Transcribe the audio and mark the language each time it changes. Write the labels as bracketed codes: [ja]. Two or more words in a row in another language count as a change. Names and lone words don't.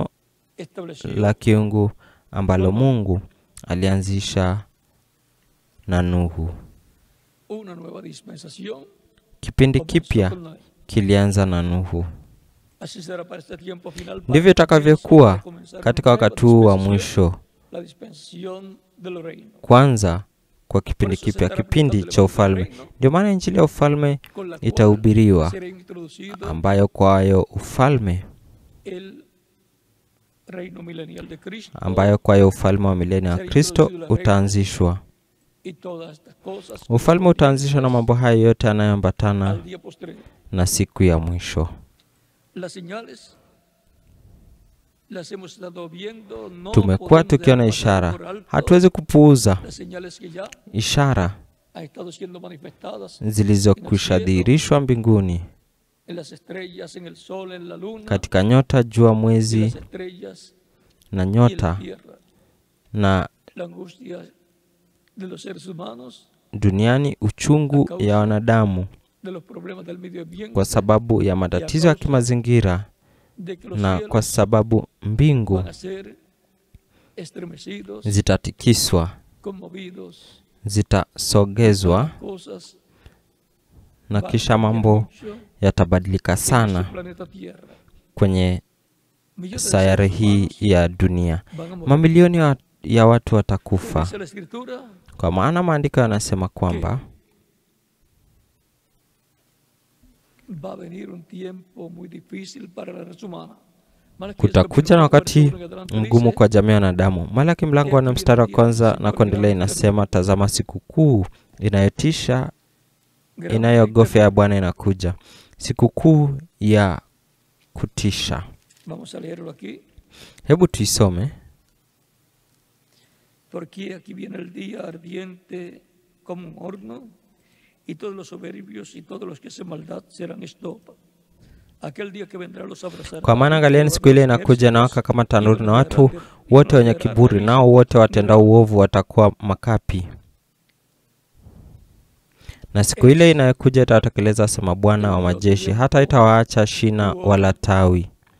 [es] estableció [sw] la kiungu ambalo Mungu alianzisha na Nuhu. [es] una nueva dispensación. [sw] Kipindi [es] comenzó [sw] kipya [es] con Noé. [sw] kilianza na Nuhu. [es] Así será para este tiempo final, para [sw] Ndivyo itakavyokuwa [es] comenzar [sw] katika [es] una nueva [sw] wakati huu wa [es] dispensación, [sw] mwisho, [es] la dispensación del reino. [sw] kwanza kwa kipindi kipya, kipindi cha ufalme. Ndio maana injili ya ufalme [es] Con la cual [sw] itahubiriwa, [es] será introducido [sw] ambayo kwayo ufalme, [es] el reino milenial de Cristo, [sw] ambayo kwayo ufalme wa milenia wa Kristo utaanzishwa. [es] y todas estas cosas [sw] Ufalme utaanzishwa na mambo haya yote yanayoambatana [es] al día postrero. [sw] na siku ya mwisho. [es] Las señales las hemos estado viendo, no [sw] Tumekuwa [es] podemos [sw] tukiona [es] dejar pasar [sw] ishara, [es] por alto [sw] hatuwezi kupuuza [es] las señales que ya [sw] ishara [es] han estado siendo manifestadas [sw] zilizokwisha dhihirishwa mbinguni, [es] en las estrellas, en el sol, en la luna, [sw] katika nyota, jua, [es] y [sw] mwezi [es] las estrellas [sw] na [es] y en la [sw] nyota [es] tierra. [sw] na [es] La angustia de los seres humanos, [sw] duniani, uchungu ya wanadamu [es] de los problemas del medio ambiente, [sw] kwa sababu ya matatizo ya kimazingira, [es] de que los [sw] na [es] cielos [sw] kwa sababu mbingu [es] van a ser estremecidos, [sw] zitatikiswa, [es] conmovidos, [sw] zitasogezwa, [es] cosas [sw] na [es] van a [sw] kisha [es] cambiar [sw] mambo [es] mucho [sw] yatabadilika [es] en [sw] sana [es] nuestro planeta Tierra. [sw] kwenye [es] Millones de [sw] sayari [es] seres [sw] hii [es] humanos [sw] ya dunia. [es] van a morir. [sw] Mamilioni ya watu watakufa, [es] Dice la Escritura [sw] kwa maana maandiko yanasema kwamba [es] va a venir un tiempo muy difícil para la raza humana. [sw] Kutakuja na wakati mgumu kwa jamii ya wanadamu. Malaki mlango wa 4 mstari wa kwanza na kuendelea inasema, tazama sikukuu inayotisha inayogofya ya Bwana inakuja. Sikukuu ya kutisha. Hebu tuisome. [es] Porque aquí viene el día ardiente como un horno, y todos los soberbios y todos los que hacen maldad serán estopa. Aquel día que vendrá los abrazará. [sw] Kwa maana angalieni siku ile inakuja na waka kama tanuru, na watu wote wenye kiburi nao wote watendao uovu watakuwa makapi. Na siku ile inayokuja itatekeleza, asema Bwana wa majeshi, hata itawaacha shina wala tawi.